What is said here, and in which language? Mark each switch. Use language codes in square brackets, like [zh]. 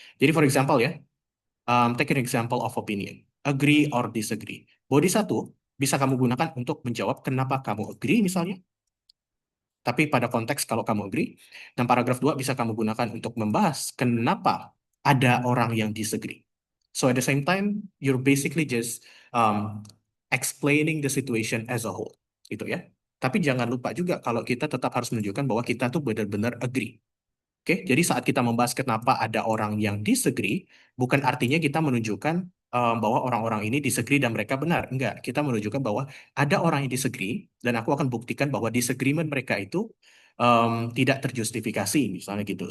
[en] Jadi for example ya, take an example of opinion. Agree or disagree. [id] Body satu bisa kamu gunakan untuk menjawab kenapa kamu agree misalnya. Tapi pada konteks kalau kamu agree. Dan paragraf 2 bisa kamu gunakan untuk membahas kenapa ada orang yang disagree. [en] So at the same time, you're basically just explaining the situation as a whole. [id] Gitu ya. Tapi jangan lupa juga kalau kita tetap harus menunjukkan bahwa kita tuh benar-benar agree. Oke, jadi saat kita membahas kenapa ada orang yang disagree, bukan artinya kita menunjukkan bahwa orang-orang ini disagree dan mereka benar. Enggak, kita menunjukkan bahwa ada orang yang disagree dan aku akan buktikan bahwa disagreement mereka itu tidak terjustifikasi, misalnya gitu.